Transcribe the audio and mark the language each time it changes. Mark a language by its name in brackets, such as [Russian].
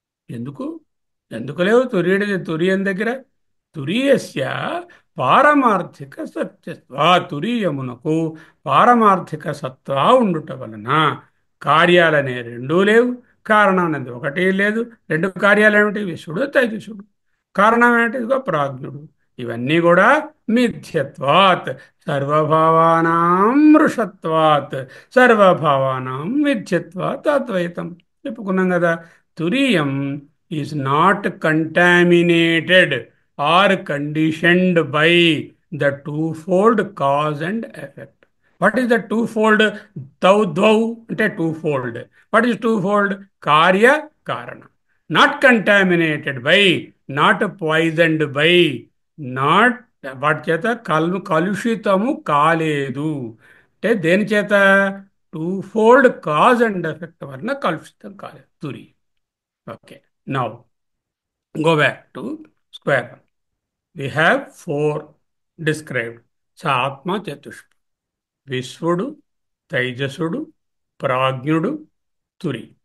[Telugu] ఎందుకు ఎందుకు లేవు తురియం దగ్గర? [Sanskrit] తురియస్య పారమార్థిక సత్యత్వ, [Telugu] తురియమునకు పారమార్థిక సత్తా ఉండుట వలన కార్యాలనే రెండూ లేవు, కారణం అనేది ఒకటి లేదు. రెండు కార్యాలు ఏమిటి? విశ్వడు, తైజసుడు. కారణం ఏమిటి? ఇదిగో ప్రాజ్ఞుడు. ఇవన్నీ కూడా [Sanskrit] మిథ్యత్వాత్, సర్వభావానాం మృషత్వాత్, సర్వభావానాం మిథ్యత్వాత్ [Telugu] అద్వైతం చెప్పుకున్నాం కదా. [English] తురియం is not contaminated or conditioned by the twofold cause and effect. What is the twofold? Tau dvau ante twofold. What is twofold? [Sanskrit] Karya karana. [English] Not contaminated by, not poisoned by, not [Telugu] వాటి చేత కలుషితము కాలేదు. అంటే దేని చేత? [English] twofold cause and effect [Telugu] వలన కలుషితం కాలేదు తురి. [English] Okay, now go back to square. We have four described. Satma Chatushpa. [Telugu] విశ్వడు, తైజసుడు, ప్రాజ్ఞుడు, తురి.